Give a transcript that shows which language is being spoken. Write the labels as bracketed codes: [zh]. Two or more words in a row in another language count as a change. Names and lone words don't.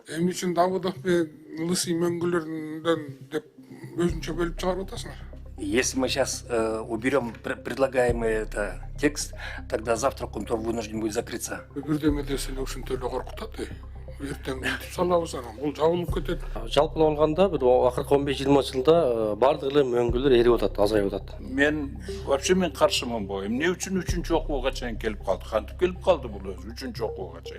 [ky] Эмне үчүн Давыдов менен Лысый мөңгүлөрүндөн деп өзүнчө бөлүп чыгарып атасыңар? [ru] Если мы сейчас уберем предлагаемый текст, тогда завтра Кумтор вынужден будет закрыться. [ky] Бирдемеде сени ушинтип эле коркутат. Эртең мынтип салабыз анан бул жабылып кетет. Жалпылап алганда бир акыркы 15-20 жылда бардык эле мөңгүлөр эрип атат, азайып атат. Мен вообще каршымын бу. Эмне үчүн 3-окууга чейин келип калды? Кантип келип калды бул өзү 3-окууга чейин?